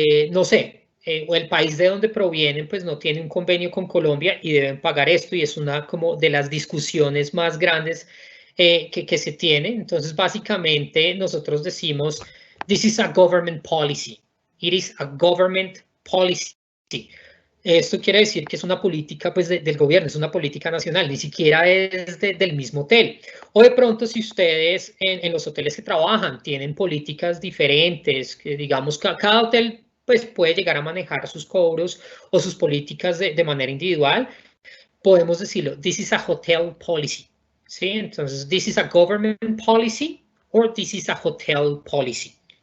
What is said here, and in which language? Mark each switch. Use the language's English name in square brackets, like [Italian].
[Spanish] no sé, o el país de donde provienen pues no tiene un convenio con Colombia y deben pagar esto y es una como de las discusiones más grandes que se tiene. Entonces básicamente nosotros decimos [English] this is a government policy. It is a government policy. [Spanish] Esto quiere decir que es una política pues, del gobierno, es una política nacional, ni siquiera es del mismo hotel. O de pronto si ustedes en los hoteles que trabajan tienen políticas diferentes, que digamos que cada hotel pues, puede llegar a manejar sus cobros o sus políticas de manera individual, podemos decirlo, [English] this is a hotel policy. [Spanish] ¿Sí? Entonces, [English] this is a government policy or this is a hotel policy.